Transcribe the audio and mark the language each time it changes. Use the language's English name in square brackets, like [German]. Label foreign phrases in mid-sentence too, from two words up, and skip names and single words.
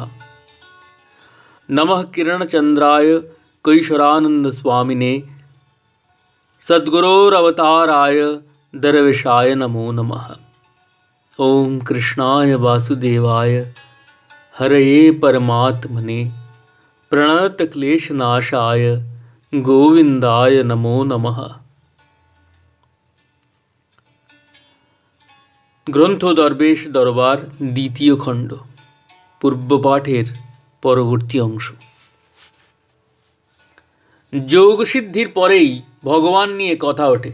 [Sanskrit] नमः किरणचंद्राय कैशोरानंद स्वामिने सद्गुरोरवताराय दरवेशाय नमो नमः। ओम कृष्णाय वासुदेवाय हरये परमात्मने प्रणतक्लेशनाशाय गोविंदाय नमो नमः। [Bangla] গ্রন্থ দরবেশ দরবার দ্বিতীয় খণ্ড পূর্বপাঠের পরবর্তী অংশ। যোগ সিদ্ধির পরেই ভগবান নিয়ে কথা ওঠে।